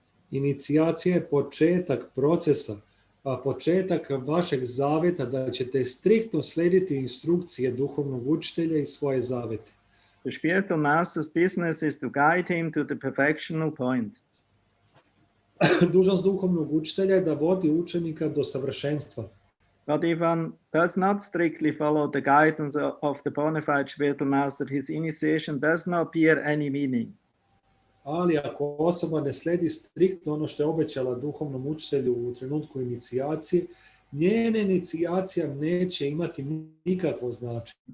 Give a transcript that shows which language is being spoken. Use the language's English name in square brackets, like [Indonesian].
[Serbian] Inicijacija je početak procesa, a početak vašeg zaveta da ćete striktno slediti instrukcije duhovnog učitelja i svoje zavete. [English] The spiritual master's business is to guide him to the perfectional point. [Serbian] Dužnost duhovnog učitelja je da vodi učenika do savršenstva. [English] But if one does not strictly follow the guidance of the bona fide spiritual master, his initiation does not bear any meaning. [Serbian] Ali ako osoba ne sledi striktno ono što je obećala duhovnom učitelju u trenutku inicijacije, njena inicijacija neće imati nikakvo značenje.